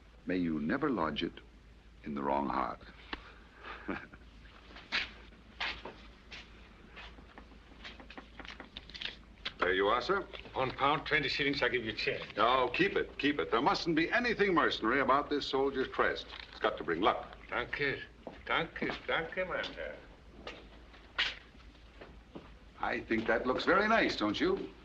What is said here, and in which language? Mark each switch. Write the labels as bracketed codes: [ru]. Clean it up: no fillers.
[en] May you never lodge it in the wrong heart. There you are, sir. £1, 20 shillings, I give you change. Oh, keep it, keep it. There mustn't be anything mercenary about this soldier's crest. It's got to bring luck. [de] Danke, danke, danke, mein Herr. [en] I think that looks very nice, don't you?